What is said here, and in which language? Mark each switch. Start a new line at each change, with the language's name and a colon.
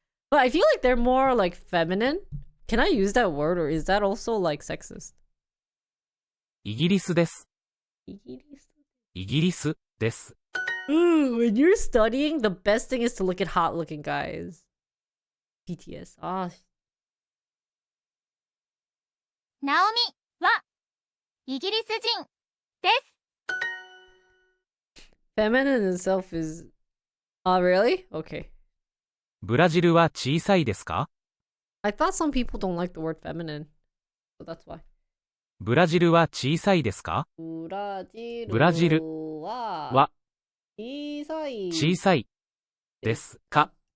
English: But I feel like they're more like feminine. Can I use that word, or is that also like sexist?
Japanese: イギリスです。 이기리스. イギリスです。
English: Ooh, when you're studying, the best thing is to look at hot-looking guys. BTS.
Japanese: ナオミはイギリス人です。
English: Feminine itself is... really? Okay.
Japanese: ブラジルは小さいですか？
English: I thought some people don't like the word feminine. So that's why.
Japanese: ブラジルは小さいですか？ブラジルは小さいですか？